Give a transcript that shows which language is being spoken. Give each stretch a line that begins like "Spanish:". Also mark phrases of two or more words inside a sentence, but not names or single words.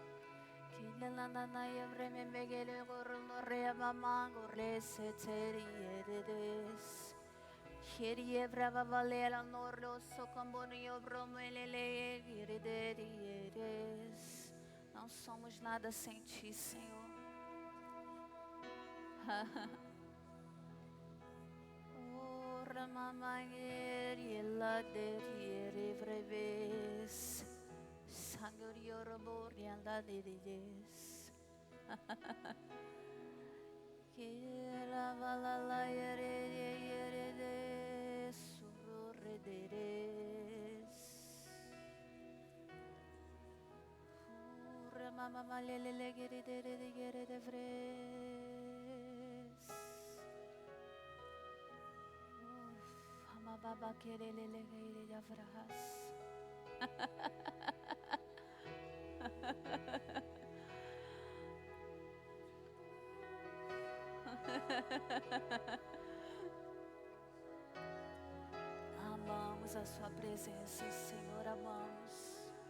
Portuguese: Não somos nada sem ti, Senhor. Ora mamaiela deriere breves, sangorioro borianda derides. Que la valala yere de surre deres. Ora mama malele gere de vres. Baba kerelele gere de avras. Amamos a sua presença, Senhor, amamos.